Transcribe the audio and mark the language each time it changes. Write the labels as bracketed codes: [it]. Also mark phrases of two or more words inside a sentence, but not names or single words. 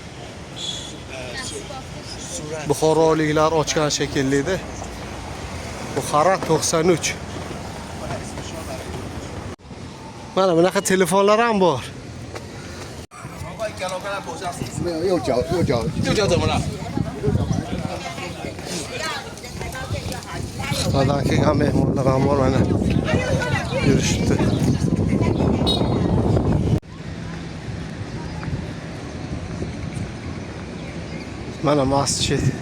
[uz] Buxoroliklar ochgan shekilli edi. Buxara 93. Mana bunaqa telefonlar ham bor. [zh] 没有右脚怎么了？ [uz] Xitoydan kelgan mehmonlar ham bor mana. Yurishibdi. Mana masjid.